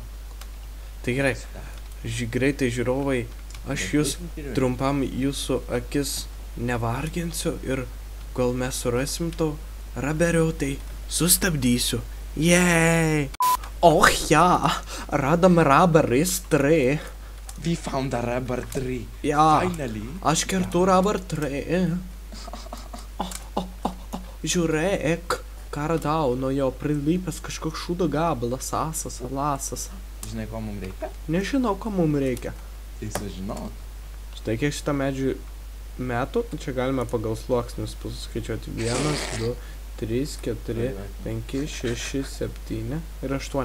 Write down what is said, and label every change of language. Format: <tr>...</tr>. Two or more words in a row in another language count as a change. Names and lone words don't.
<lt>Tai gerai, greitai žiūrovai, aš jūs trumpam jūsų akis nevarginsiu ir kol mes surasim to Raberio, tai sustabdysiu. Jej! Och ja, radom Raberis 3.</lt> <en>We found a Rubber 3.</en> <lt>Ja,</lt> <en>Finally.</en> <lt>aš kertu Rubber 3. Žiūrėk, ką radau, nuo jo prilypęs kažkoks šūdo gabalas, asas, lasas. Žinai, ko mums reikia? Nežinau, ko mums reikia. Tai sužinau. Štai kiek šitą medžių metų, čia galime pagal sluoksnius paskaičiuoti 1, 2, 3, 4, 5, 6, 7 ir 8.</lt>